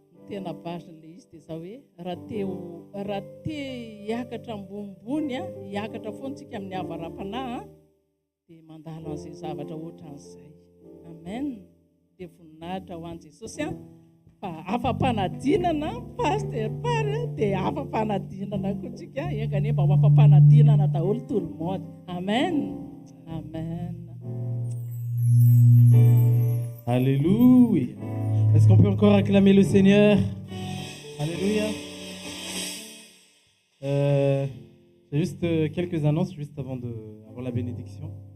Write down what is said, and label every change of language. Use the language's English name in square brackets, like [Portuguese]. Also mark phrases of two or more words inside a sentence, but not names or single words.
[Malagasy] tena vazin'ilay izy dia za hoe raha te hiakatra ambonimbony a hiakatra foantsika amin'ny havaram-panahy a dia mandalo an'izay zavatra ohatran'izay. Amen. Dia voninahitra ho an'i Jesosy a fa afa-panadinana paster pary dia afa-panadinana kotsika engany mba ho afa-panadinana daholo [French] tout le monde. [Malagasy] Amen. Amen. Alléluia. [French] Est-ce qu'on peut encore acclamer le Seigneur? Alléluia. J'ai juste quelques annonces juste avant la bénédiction.